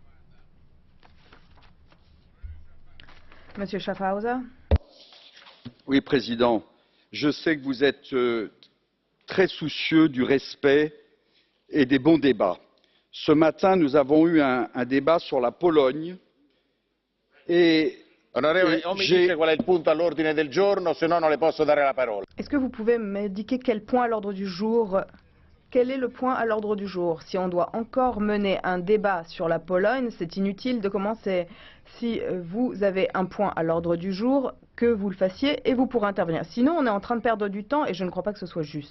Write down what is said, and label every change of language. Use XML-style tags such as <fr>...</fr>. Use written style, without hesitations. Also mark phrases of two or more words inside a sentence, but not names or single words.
<fr>Monsieur Schaffhauser. Oui, Président. Je sais que vous êtes très soucieux du respect et des bons débats. Ce matin, nous avons eu un débat sur la Pologne et</fr> <it>Onorevole, o mi dice qual è il punto all'ordine del giorno, se no non le posso dare la parola.</it> <fr>Est-ce que vous pouvez m'indiquer quel point à l'ordre du jour? Quel est le point à l'ordre du jour? Si on doit encore mener un débat sur la Pologne, c'est inutile de commencer. Si vous avez un point à l'ordre du jour, que vous le fassiez et vous pourrez intervenir. Sinon, on est en train de perdre du temps et je ne crois pas que ce soit juste.</fr>